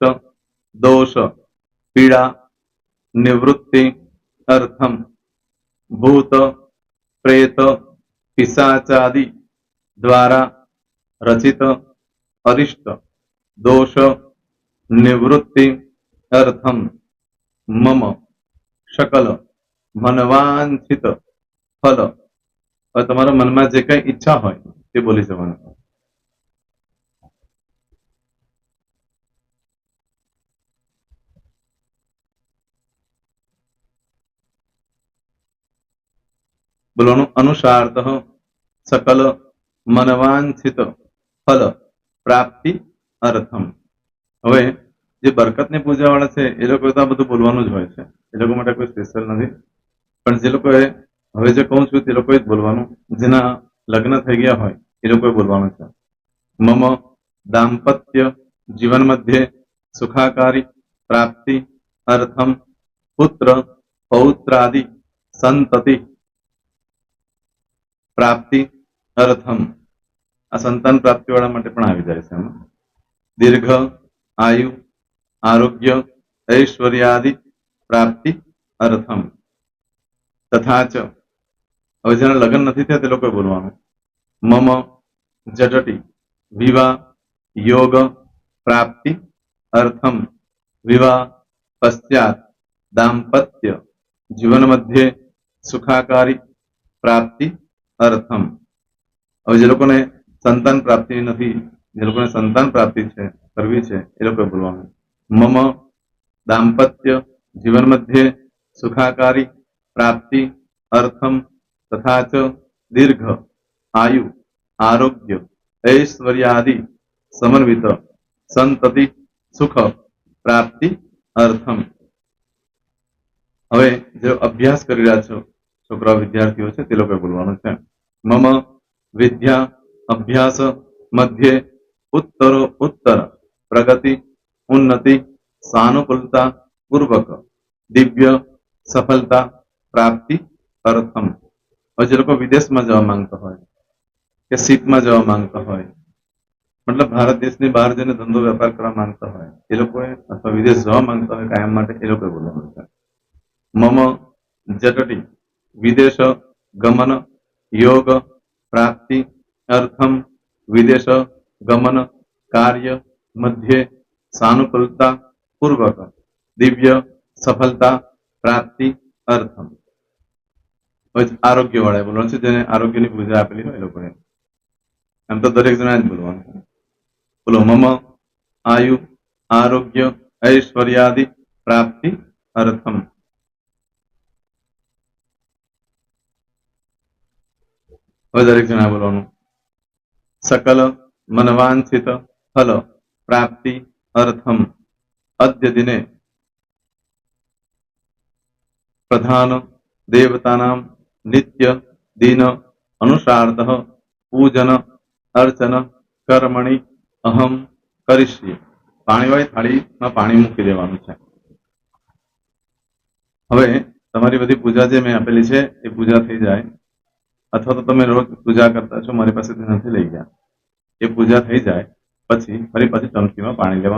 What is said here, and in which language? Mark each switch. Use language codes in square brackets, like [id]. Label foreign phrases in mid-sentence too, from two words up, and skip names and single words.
[sa] दोष पीड़ा निवृत्ति अर्थम भूत प्रेत पिशाचादि द्वारा रचित अरिष्ट दोष निवृत्ति अर्थम मम सकल मनवांछित फल और [gu] તમારા મનમાં જે કઈ ઈચ્છા હોય તે બોલી જવાનું. [sa] બોલવાનું અનુસારતઃ सकल मनवांछित फल प्राप्ति अर्थम. [gu] હવે જે બરકતની પૂજા વાળા છે એ લોકો તો આ બધું બોલવાનું જ હોય છે, એ લોકો માટે કોઈ સ્પેશિયલ નથી. પણ જે લોકોએ હવે જે કહું છું તે લોકોએ જ બોલવાનું, જેના લગ્ન થઈ ગયા હોય એ લોકોએ બોલવાનું છે. [sa] મમ દાંપત્ય જીવન મધ્યે સુખાકારી પ્રાપ્તિ અર્થમ પુત્ર પૌત્રાદિ સંતતિ પ્રાપ્તિ અર્થમ. [gu] આ સંતાન પ્રાપ્તિ વાળા માટે પણ આવી જાય છે એમાં. [sa] દીર્ઘ આયુ આરોગ્ય ऐश्वर्यादि प्राप्ति अर्थम तथा च. [gu] હવે જેના લગ્ન નથી થયા તે લોકોએ બોલવાનું. [sa] મમ જટટી વિવાહ योग प्राप्ति अर्थम विवाह पश्चात दाम्पत्य जीवन मध्य सुखाकारी प्राप्ति अर्थम. [gu] હવે જે લોકોને સંતાન પ્રાપ્તિ નથી, જે લોકોને સંતાન પ્રાપ્તિ છે કરવી છે એ લોકોએ બોલવાનું. [sa] मम दाम्पत्य जीवन मध्य सुखाकारी प्राप्ति अर्थम तथा च दीर्घ आयु आरोग्य ऐश्वर्यादि समन्वित संतति सुख प्राप्ति अर्थम. [gu] હવે જે અભ્યાસ કરી રહ્યા છો છોકરા વિદ્યાર્થીઓ છે તે લોકોએ બોલવાનું છે. [sa] મમ વિદ્યા અભ્યાસ મધ્યે ઉત્તરો ઉત્તર પ્રગતિ उन्नति सानुकूलता पूर्वक दिव्य सफलता प्राप्ति अर्थम. [hi] और जो लोग विदेश में [gu] જવા માંગતા હો કે સીપ માં જવા માંગતા હો, મતલબ ભારત દેશ ને બહાર જને ધંધો વ્યાપાર કરવા માંગતા હો એ લોગ અથવા વિદેશ જવા માંગતા હો કાયમ માટે એ લોગ બોલવાનું છે. [sa] मम जटटी विदेश गमन योग प्राप्ति अर्थम विदेश गमन कार्य मध्य सानुकूलता पूर्वक दिव्य सफलता प्राप्ति अर्थम. [gu] आरोग्य वाળા બોલવાનું છે, જેને આરોગ્યની પૂજા આપેલી હોય એ લોકોએ. એમ તો દરેક જણા જ બોલવાનું. બોલો [sa] મમ આયુ આરોગ્ય ऐश्वर्यादि प्राप्ति अर्थम. [gu] હવે દરેક જણા બોલવાનું. [sa] सकल मनवांछित फल प्राप्ति अर्थम अद्य दिने प्रधान देवतानां नित्य दिन अनुसारतः पूजन अर्चन कर्मणि अहम करिष्ये. [gu] પાણીવાળી થાળીમાં પાણી મૂકી દેવાનું છે. હવે તમારી બધી પૂજા જે મેં આપેલી છે એ પૂજા થઈ જાય, અથવા તો તમે રોજ પૂજા કરતા છો મારી પાસેથી નથી લઈ ગયા, એ પૂજા થઈ જાય પછી ફરી પાછી ચમચીમાં પાણી લેવાનું.